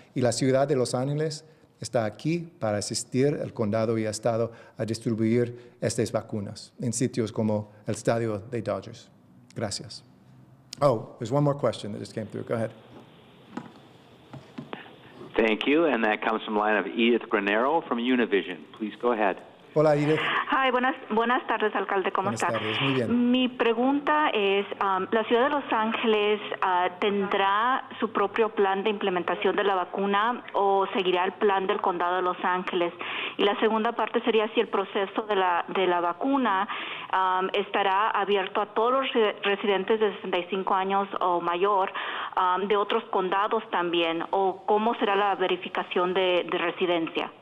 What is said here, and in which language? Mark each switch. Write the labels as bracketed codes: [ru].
[es] Y la ciudad de Los Ángeles está aquí para asistir al condado y estado a distribuir estas vacunas en sitios como el estadio de Dodgers. Gracias. [en] Oh, there's one more question that just came through. Go ahead. Thank you, and that comes from the line of Edith Granero from Univision. Please go ahead. [es] Hola, Edith. [en] Hi, [es] buenas tardes, alcalde. ¿Cómo está? Buenas tardes, muy bien. Mi pregunta es, ¿la ciudad de Los Ángeles tendrá su propio plan de implementación de la vacuna o seguirá el plan del condado de Los Ángeles? Y la segunda parte sería si el proceso de la vacuna estará abierto a todos los residentes de 65 años o mayor de otros condados también, o cómo será la verificación de residencia.